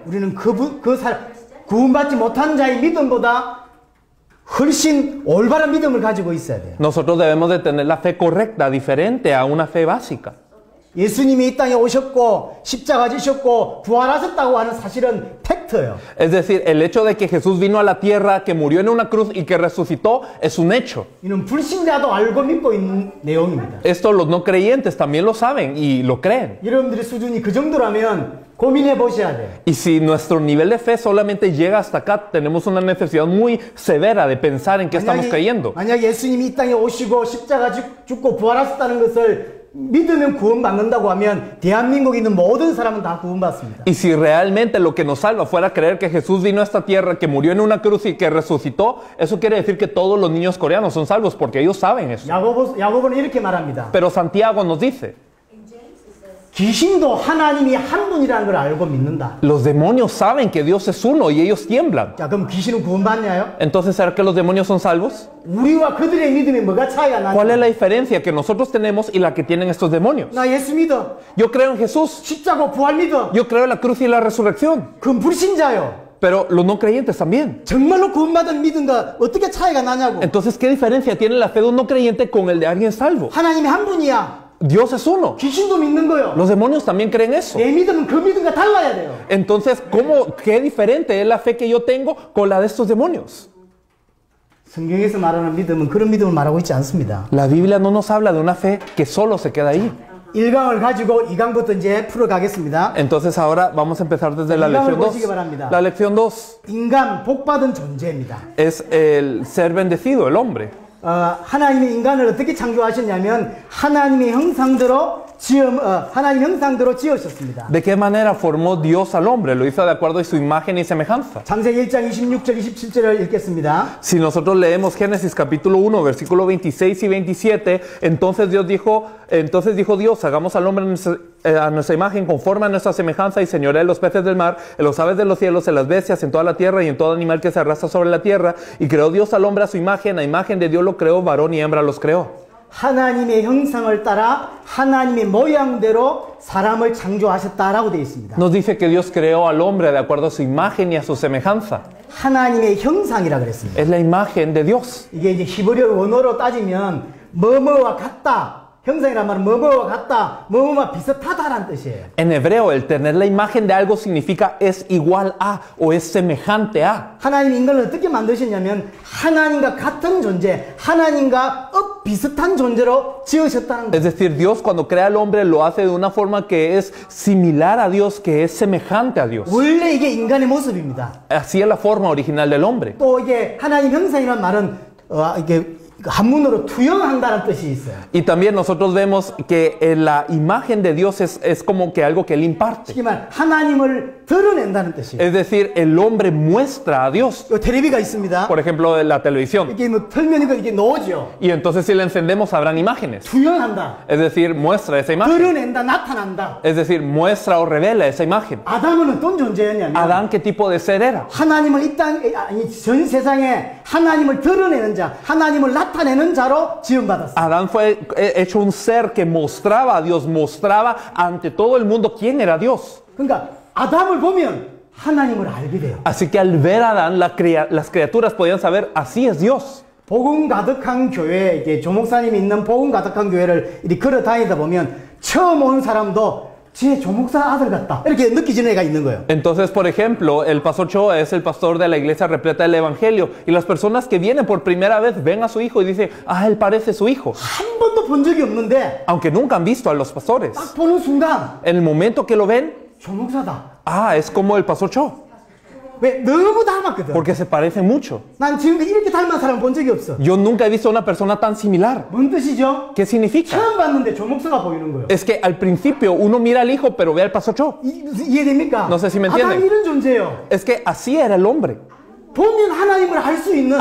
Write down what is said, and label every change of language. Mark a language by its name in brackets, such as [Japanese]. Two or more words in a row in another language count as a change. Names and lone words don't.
[Korean] 우리는 구원받지 못한 자의 믿음보다 훨씬 올바른 믿음을 가지고 있어야 돼요. [Spanish] Nosotros debemos de tener la fe correcta, diferente a una fe básica. [Korean] 예수님이 이 땅에 오셨고 십자가 지셨고 부활하셨다고 하는 사실은 팩트예요. [Spanish] Es decir, el hecho de que Jesús vino a la tierra, que murió en una cruz y que resucitó es un hecho. [Korean] 이는 불신자도 알고 믿고 있는 내용입니다. [Spanish] Esto los no creyentes también lo saben y lo creen. [Korean] 여러분들의 수준이 그 정도라면 고민해 보셔야 돼요. [Spanish] Y si nuestro nivel de fe solamente llega hasta acá, tenemos una necesidad muy severa de pensar en qué estamos creyendo. [Korean] 만약 예수님이 이 땅에 오시고 십자가 죽고 부활하셨다는 것을 믿으면 구원받는다고 하면 대한민국에 있는 모든 사람은 다 구원받습니다. [Spanish] Y si realmente lo que nos salva fuera creer que Jesús vino a esta tierra, que murió en una cruz y que resucitó, eso quiere decir que todos los niños coreanos son salvos porque ellos saben eso. [Korean] 야고보는 이렇게 말합니다. [Spanish] Pero Santiago nos dice, [Korean] 귀신도 하나님이 한 분이라는 걸 알고 믿는다. [Spanish] los demonios saben que Dios es uno y ellos tiemblan. [Korean] 자, 그럼 귀신은 구원받냐요? [Spanish] Entonces, ¿será que los demonios son salvos? [Korean] 우리와 그들의 믿음에 뭐가 차이가 나냐? [Spanish] ¿Cuál es la diferencia que nosotros tenemos y la que tienen estos demonios? [Korean] 나 예수 믿어. [Spanish] Yo creo en Jesús. [Korean] 십자가 부활 믿어. [Spanish] Yo creo en la cruz y la resurrección. [Korean] 그건 불신자요. [Spanish] Pero los no creyentes también. [Korean] 정말로 구원받은 믿음과 어떻게 차이가 나냐고. [Spanish] Entonces, ¿qué diferencia tiene la fe de un no creyente con el de alguien salvo? [Korean] 하나님이 한 분이야. [Spanish] Dios es uno. [Korean] 귀신도 믿는 거요. [Spanish] Los demonios también creen eso. [Korean] 내 믿음은 그 믿음과 달라야 돼요. [Spanish] Entonces, ¿qué diferente es la fe que yo tengo con la de estos demonios? [Korean] 성경에서 말하는 믿음은 그런 믿음을 말하고 있지 않습니다. [Spanish] La Biblia no nos habla de una fe que solo se queda ahí. [Korean] 1강을 가지고 2강부터 이제 풀어가겠습니다. [Spanish] Entonces ahora vamos a empezar desde la lección 2. La lección 2 [Korean] 인간 복받은 존재입니다. [Spanish] es el ser bendecido, el hombre. [Korean] 하나님이 인간을 어떻게 창조하셨냐면 하나님의 형상대로 지으셨습니다. [Spanish] ¿De qué manera formó Dios al hombre? Lo hizo de acuerdo a su imagen y semejanza. [Korean] 창세기 1장 26절 27절을 읽겠습니다. [Spanish] Si nosotros leemos Génesis capítulo 1, versículo 26 y 27, entonces dijo Dios, hagamos al hombre a nuestra imagen, conforme a nuestra semejanza, y señoree en los peces del mar, en los aves de los cielos, en las bestias, en toda la tierra y en todo animal que se arrastra sobre la tierra. Y creó Dios al hombre a su imagen, a imagen de Dios lo creó, varón y hembra los creó. [Korean] 하나님의 형상을 따라 하나님의 모양대로 사람을 창조하셨다라고 되어 있습니다. [Spanish] Nos dice que Dios creó al hombre de acuerdo a su imagen y a su semejanza. [Korean] 하나님의 형상이라 그랬습니다. [Spanish] Es la imagen de Dios. [Korean] 이게 이제 히브리어 원어로 따지면 뭐뭐와 같다. 형상이란 말은 뭐뭐와 같다, 뭐뭐와 비슷하다라는 뜻이에요. [Spanish] En hebreo, el tener la imagen de algo significa es igual a o es semejante a. [Korean] 하나님이 인간을 어떻게 만드셨냐면 하나님과 같은 존재, 하나님과 비슷한 존재로 지으셨다는 거예요. [Spanish] Es decir, Dios cuando crea al hombre lo hace de una forma que es similar a Dios, que es semejante a Dios. [Korean] 원래 이게 인간의 모습입니다. [Spanish] Así es la forma original del hombre. [Korean] 또 이게 하나님 형상이라는 말은 이게 한문으로 투영한다는 뜻이 있어요. [Spanish] Y también nosotros vemos que la imagen de Dios es como que algo que Él imparte. [Korean] 쉽게 말 하나님을 드러낸다는 뜻이에요. [Spanish] Es decir, el hombre muestra a Dios. [Korean] 텔레비가 있습니다. [Spanish] Por ejemplo, la televisión. [Korean] 이게 뭐 틀면 이게 나오죠. [Spanish] Y entonces si la encendemos habrán imágenes. [Korean] 투영한다. [Spanish] Es decir, muestra esa imagen. [Korean] 드러낸다, 나타난다. [Spanish] Es decir, muestra o revela esa imagen. [Korean] 아담은 어떤 존재였냐면 [Spanish] Adán, ¿qué tipo de ser era? [Korean] 하나님을 이 땅, 아니 전 세상에 하나님을 드러내는 자, 하나님을 나타내는 자로 지음받았어요. [Spanish] Adán fue hecho un ser que mostraba a Dios, mostraba ante todo el mundo quién era Dios. [Korean] 그러니까 아담을 보면 하나님을 알게 돼요. [Spanish] Así que al ver a Adán, las criaturas podían saber, así es Dios. [Korean] 복음 가득한 교회, 이게 조 목사님이 있는 복음 가득한 교회를 이렇게 걸어 다니다 보면 처음 온 사람도 제 조 목사 아들 같다 이렇게 느끼지는 애가 있는 거예요. [Spanish] Entonces, por ejemplo, el pastor Cho es el pastor de la iglesia repleta del evangelio y las personas que vienen por primera vez ven a su hijo y dicen, ah, él parece su hijo. [Korean] 한 번도 본 적이 없는데 [Spanish] Aunque nunca han visto a los pastores. [Korean] 딱 보는 순간 [Spanish] En el momento que lo ven, [Korean] 조 목사다. [Spanish] ah, es como el pastor Cho, [Korean] 왜? 너무 닮았거든. [Spanish] porque se parece mucho. [Korean] 난 지금까지 이렇게 닮은 사람 본 적이 없어. [Spanish] Yo nunca he visto a una persona tan similar. [Korean] 뭔 뜻이죠? [Spanish] ¿Qué significa? [Korean] 처음 봤는데 조 목사가 보이는 거예요. [Spanish] Es que al principio uno mira al hijo, pero ve al pastor Cho. [Korean] 이해됩니까? [Spanish] No sé si me entienden. [Korean] 아담 이런 존재예요. [Spanish] Es que así era el hombre. [Korean] 보면 하나님을 알 수 있는